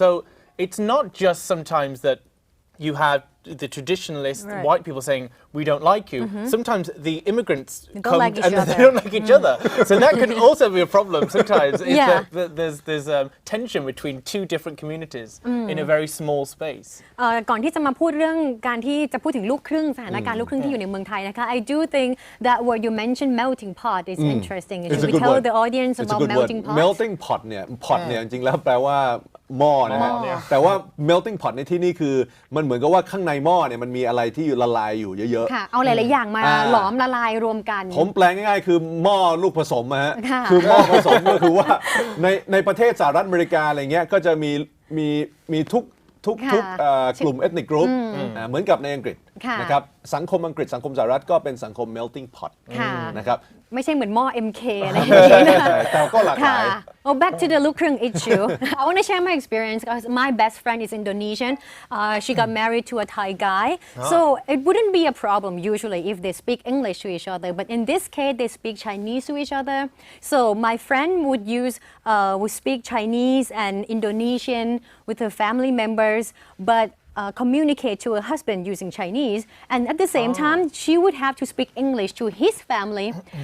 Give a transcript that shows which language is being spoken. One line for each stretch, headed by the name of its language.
English: So it's not just sometimes that you have the traditionalist white people saying we don't like you. Sometimes the immigrants come and they don't like each other. So that can also be a problem sometimes. There's tension between two different communities in a very small space.
Thai: ก่อนที่จะมาพูดเรื่องการที่จะพูดถึงลูกครึ่งสถานการณ์ลูกครึ่งที่อยู่ในเมืองไทยนะคะ
English: I do think that word you mentioned melting pot is interesting. Should we tell the audience about melting pot?
Thai: Melting pot เนี่ย pot เนี่ยจริงๆแล้วแปลว่าหม้อนะฮะแต่ว่า melting pot ในที่นี่คือมันเหมือนกับว่าข้างในหม้อเนี่ยมันมีอะไรที่ละลายอยู่เยอะๆ ค่ะเอาหลายๆอย่างมาหลอมละลายรวมกัน ผมแปลง่ายๆคือหม้อลูกผสมฮะคือหม้อผสมก็คือว่าในประเทศสหรัฐอเมริกาอะไรเงี้ยก็จะมีทุกกลุ่ม ethnic group เหมือนกับในอังกฤษนะครับสังคมอังกฤษสังคมสหรัฐก็เป็นสังคม melting pot นะครับ ไม่ใช่เหมือนหม้อ MK อะไรอย่างนี้นะ แต่ก็หลากหลาย
English: Well, back to the ลูกครึ่ง issue. I want to share my experience because my best friend is Indonesian. She got married to a Thai guy. So it wouldn't be a problem usually if they speak English to each other. But in this case, they speak Chinese to each other. So my friend would speak Chinese and Indonesian with her family members, but communicate to her husband using Chinese, and at the same time she would have to speak English to his family.